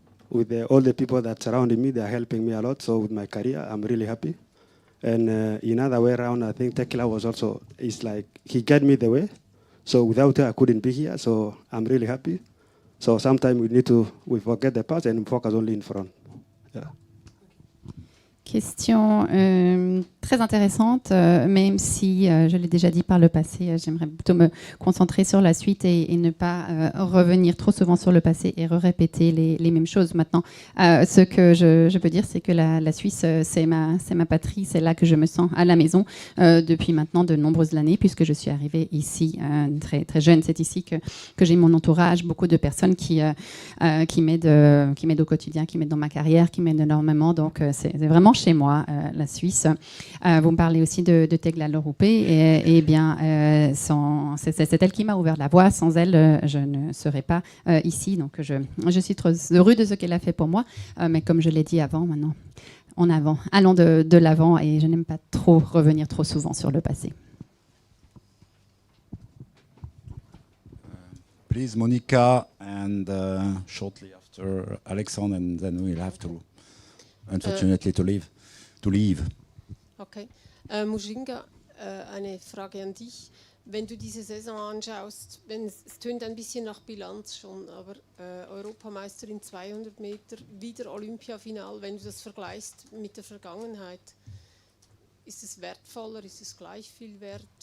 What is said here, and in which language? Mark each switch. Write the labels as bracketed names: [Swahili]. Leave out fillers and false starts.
[English] With all the people that surrounding me, they are helping me a lot. So with my career, I'm really happy. And in other way around, I think Tekla was also, it's like he guided me the way. So without her, I couldn't be here. So I'm really happy. So sometimes we forget the past and focus only in front. Yeah. [French] Question très intéressante, même si je l'ai déjà dit par le passé, j'aimerais plutôt me concentrer sur la suite et ne pas revenir trop souvent sur le passé et répéter les mêmes choses. Maintenant, ce que je peux dire, c'est que la Suisse, c'est ma patrie, c'est là que je me sens à la maison depuis maintenant de nombreuses années, puisque je suis arrivée ici très, très jeune. C'est ici que j'ai mon entourage, beaucoup de personnes qui m'aident au quotidien, qui m'aident dans ma carrière, qui m'aident énormément. Donc, c'est vraiment chez moi, la Suisse. Vous me parlez aussi de Tegla Loroupe, et bien, c'est elle qui m'a ouvert la voie. Sans elle, je ne serais pas ici. Donc, je suis trop heureuse de ce qu'elle a fait pour moi. Mais comme je l'ai dit avant, maintenant, en avant, allons de l'avant, et je n'aime pas trop revenir trop souvent sur le passé. [English] Please, Monica, and shortly after Alexandre, and then we'll have to, unfortunately, to leave. Okay. [German] Mujinga, eine Frage an dich. Wenn du diese Saison anschaust, es tönt ein bisschen nach Bilanz schon, aber Europameister in 200 Meter, wieder Olympiafinal, wenn du das vergleichst mit der Vergangenheit, ist es wertvoller, ist es gleich viel wert?